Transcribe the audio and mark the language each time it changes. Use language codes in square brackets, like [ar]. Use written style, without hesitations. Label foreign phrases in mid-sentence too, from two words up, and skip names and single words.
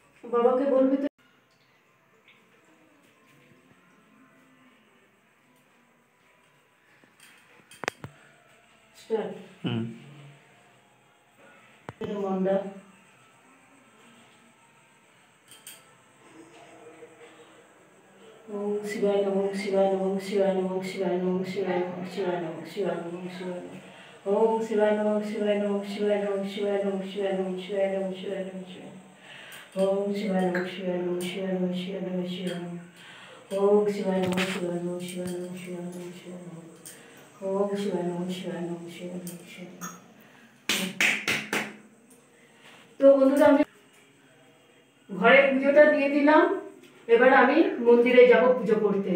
[bn] বাবাকে বলবি তো। স্টার্ট। [sa] মন্ডা ওম শিবায় নমঃ শিবায় নমঃ শিবায় নমঃ শিবায় নমঃ শিবায় নমঃ শিবায় নমঃ শিবায় নমঃ শিবায় নমঃ ওম শিবায় নমঃ শিবায় নমঃ শিবায় নমঃ শিবায় নমঃ শিবায় নমঃ শিবায় নমঃ শিবায় নমঃ শিবায় ওম শিবায় নমঃ শিবায় নমঃ শিবায় নমঃ শিবায় নমঃ শিবায় নমঃ ওম শিবায় নমঃ শিবায় নমঃ শিবায় নমঃ শিবায় নমঃ শিবায় নমঃ ওম শিবায় নমঃ শিবায় নমঃ শিবায় নমঃ শিবায় নমঃ। [bn] তো বন্ধুরা আমি ঘরে পুজোটা দিয়ে দিলাম, এবার আমি মন্দিরে যাব পুজো করতে।